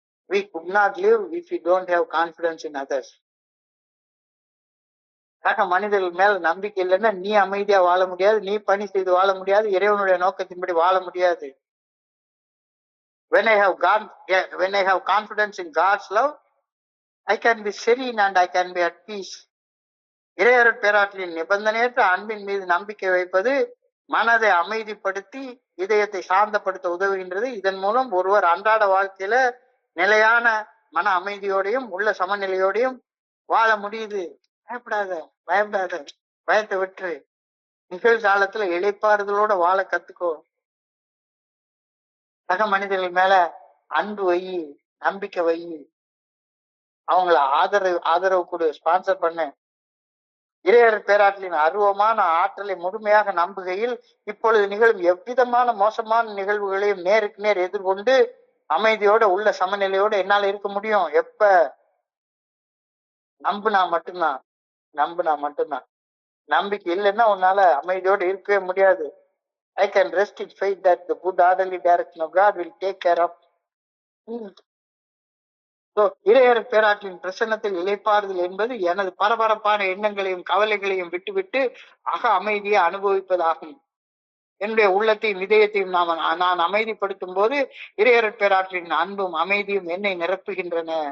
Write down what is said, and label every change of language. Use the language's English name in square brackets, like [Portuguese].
[English] We could not live if we don't have confidence in others. [Tamil] சக மனிதர்கள் மேல நம்பிக்கை இல்லைன்னா நீ அமைதியா வாழ முடியாது, நீ பணி செய்து வாழ முடியாது, இறைவனுடைய நோக்கத்தின்படி வாழ முடியாது. [English] When I have confidence in God's love, I can be serene and I can be at peace. [Tamil] இறையருட் பேராற்றலின் நிபந்தனையற்ற அன்பின் மீது நம்பிக்கை வைப்பது மனதை அமைதிப்படுத்தி இதயத்தை சாந்தப்படுத்த உதவுகின்றது. இதன் மூலம் ஒருவர் அன்றாட வாழ்க்கையில நிலையான மன அமைதியோடையும் உள்ள சமநிலையோடையும் வாழ முடியுது. பயப்படாத, பயப்படாத, பயத்தை விட்டு நிகழ்காலத்துல இளைப்பாறுதலோட வாழ கத்துக்கோ. சக மனிதர்கள் மேல அன்பு வை, நம்பிக்கை வை, அவங்கள ஆதரவு கொடு, ஸ்பான்சர் பண்ணு. இறையர் பேராற்றலின் அருவமான ஆற்றலை முழுமையாக நம்புகையில் இப்பொழுது நிகழும் எவ்விதமான மோசமான நிகழ்வுகளையும் நேருக்கு நேர் எதிர்கொண்டு அமைதியோட உள்ள சமநிலையோட என்னால இருக்க முடியும். எப்ப நம்புனா மட்டும்தான், நம்புனா மட்டும்தான். நம்பிக்கை இல்லைன்னா உன்னால அமைதியோட இருக்கவே முடியாது. [English] I can rest in faith that the good orderly direction of God will take care of. [Tamil] இறையர் பேராற்றின் பிரசன்னத்தில் இளைப்பாறுதல் என்பது எனது பரபரப்பான எண்ணங்களையும் கவலைகளையும் விட்டுவிட்டு அக அமைதியை அனுபவிப்பதாகும். என்னுடைய உள்ளத்தையும் இதயத்தையும் நான் அமைதிப்படுத்தும் போது இறையர் பேராற்றின் அன்பும் அமைதியும் என்னை நிரப்புகின்றன.